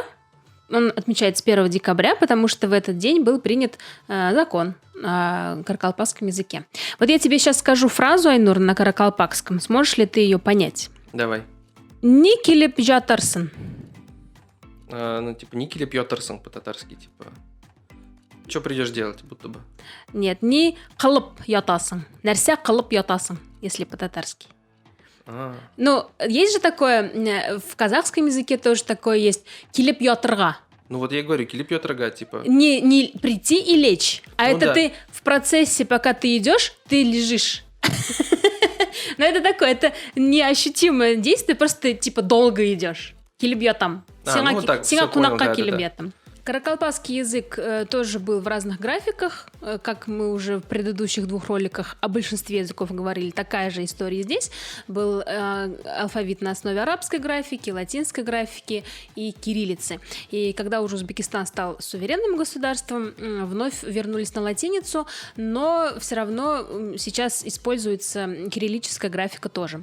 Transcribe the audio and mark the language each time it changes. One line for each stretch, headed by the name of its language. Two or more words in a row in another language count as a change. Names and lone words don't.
Russian: Он отмечается 1 декабря, потому что в этот день был принят закон о каракалпакском языке. Вот я тебе сейчас скажу фразу, Айнур, на каракалпакском. Сможешь ли ты ее понять? Давай.
Kara-Kalpak: Никелеп жатарсын.
Russian: Никеле Пьотерсон по-татарски, Что придешь делать, будто бы?
Tatar: Нет, не кылып ятасың. Нәрсә кылып ятасың,
Russian: если по-татарски. Есть же такое, в казахском языке тоже такое есть,
Tatar: килеп ятырга.
Russian: Я говорю,
Tatar: килеп ятырга,
Russian: Не прийти и лечь, ты в процессе, пока ты идешь, ты лежишь. Но это такое, это неощутимое действие, просто ты, долго идешь.
Tatar: Килеп ятам. Сиңа кунакка килеп ятам.
Russian: Каракалпакский язык тоже был в разных графиках, как мы уже в предыдущих 2 роликах о большинстве языков говорили, такая же история здесь. Был алфавит на основе арабской графики, латинской графики и кириллицы. И когда уже Узбекистан стал суверенным государством, вновь вернулись на латиницу, но все равно сейчас используется кириллическая графика тоже.